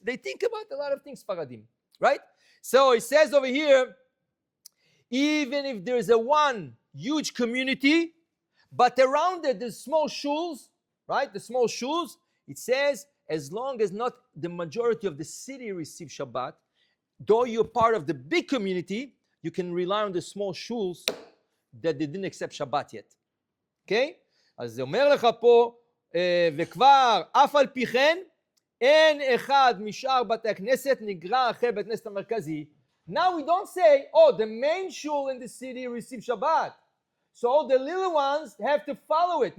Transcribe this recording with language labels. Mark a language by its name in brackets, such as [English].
[English] They think about a lot of things, Faradim. Right? So, it says over here, even if there's a one huge community, but around it there's small shuls, right? The small shuls, it says, as long as not the majority of the city receive Shabbat, though you're part of the big community, you can rely on the small shuls that they didn't accept Shabbat yet. Okay? [Hebrew] אז זה אומר לך פה, וכבר אף על פי כן, אין אחד משאר בתי הכנסת נגרר אחרי בית הכנסת המרכזי. [English] Now we don't say, oh, the main shul in the city received Shabbat, so all the little ones have to follow it.